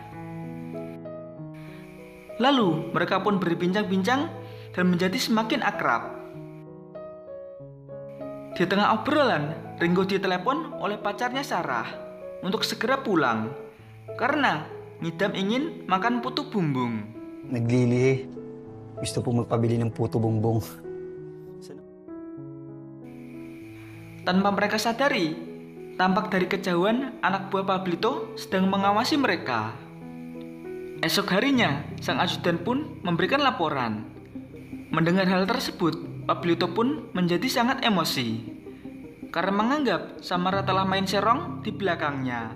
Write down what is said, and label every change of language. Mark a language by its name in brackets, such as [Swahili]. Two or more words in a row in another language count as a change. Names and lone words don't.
[Indonesian] Lalu mereka pun berbincang-bincang dan menjadi semakin akrab. Di tengah obrolan, Ringo ditelepon oleh pacarnya Sarah untuk segera pulang karena ngidam ingin makan putu bumbung. [Filipino] Naglilihi. Gusto po magpabili ng puto bumbong. [Indonesian] Tanpa mereka sadari, tampak dari kejauhan anak buah Pablito sedang mengawasi mereka. Esok harinya, sang ajudan pun memberikan laporan. Mendengar hal tersebut, Pablito pun menjadi sangat emosi karena menganggap Samara telah main serong di belakangnya.